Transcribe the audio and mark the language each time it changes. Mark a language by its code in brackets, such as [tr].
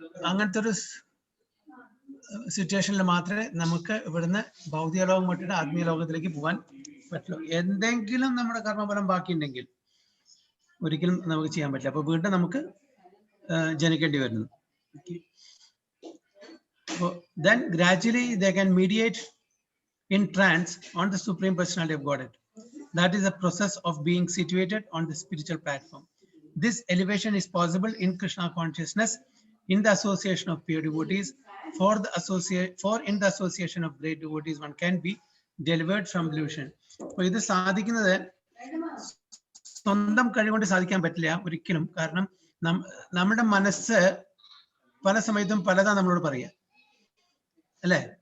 [ml] അങ്ങനത്തെ ഒരു സിറ്റുവേഷനിൽ മാത്രമേ നമുക്ക് ഇവിടുന്ന് ഭൗതിക ലോകം വിട്ടിട്ട് ആത്മീയ ലോകത്തിലേക്ക് പോകാൻ പറ്റുള്ളൂ. എന്തെങ്കിലും നമ്മുടെ കർമ്മഫലം ബാക്കിയുണ്ടെങ്കിൽ ഒരിക്കലും നമുക്ക് ചെയ്യാൻ പറ്റില്ല. അപ്പൊ വീണ്ടും നമുക്ക് ജനിക്കേണ്ടി വരുന്നു. [en] Then gradually they can mediate in trance on the Supreme Personality of Godhead. That is the process of being situated on the spiritual platform. This elevation is possible in Krishna consciousness, in the association of pure devotees. For in the association of great devotees, one can be delivered from delusion. [ml] അപ്പോൾ ഇത് സാധിക്കുന്നത് സ്വന്തം കഴിവുകൊണ്ട് സാധിക്കാൻ പറ്റില്ല ഒരിക്കലും. കാരണം നമ്മുടെ മനസ്സ് പല സമയത്തും പലതാ നമ്മളോട് പറയുക അല്ലേ?